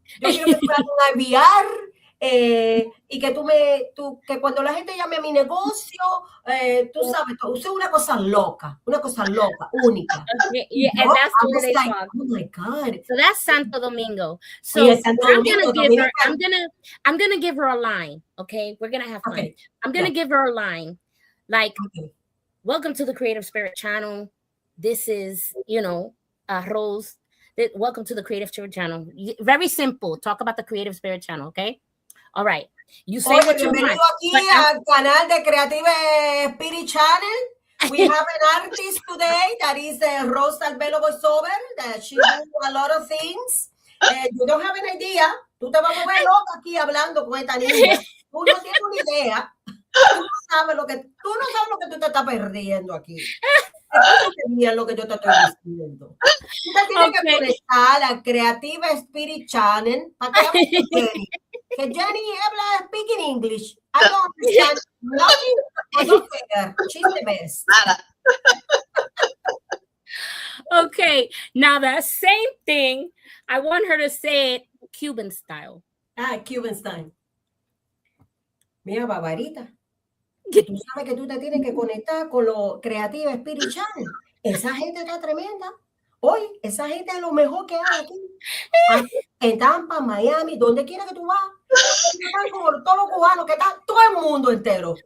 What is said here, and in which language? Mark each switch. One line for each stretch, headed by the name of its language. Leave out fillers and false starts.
Spanish: Yo quiero que tú me hagas un IVR y que cuando la gente llame a mi negocio, tú sabes, use una cosa loca, única.
English: Okay, yeah, and that's the way they talk. Oh my God! So that's Santo Domingo. So I'm gonna give her a line. Okay, we're gonna have fun. Okay. I'm gonna give her a line, like, "Welcome to the Creative Spirit Channel. This is, you know, Rose. Welcome to the Creative Spirit Channel." Very simple. Talk about the Creative Spirit Channel. Okay. All right. You say what you want.
Spanish: Bienvenido aquí al canal de Creative Spirit Channel.
English: We have an artist today that is Rose Albelo voiceover. That she does a lot of things. You don't have an idea.
Spanish: Tú te vas a mover loca aquí hablando con esta niña. Tú no tienes una idea. Tú no sabes lo que tú te estás perdiendo aquí. Escúchate lo que yo te estoy diciendo. Tú te tienes que conectar a Creative Spirit Channel para que hables con Jenny. Que Jenny habla
English: speaking English. I don't understand nothing. I don't care. She's the best. Okay, now that same thing, I want her to say it Cuban style. Cuban style.
Spanish: Mira,
English: Barbarita.
Spanish: Tú sabes que tú te tienes que conectar con los Creative Spirit Channel. Esa gente está tremenda. Hoy, esa gente es lo mejor que hay aquí. En Tampa, Miami, donde quiera que tú vas. Están como todos los cubanos, que está todo el mundo entero.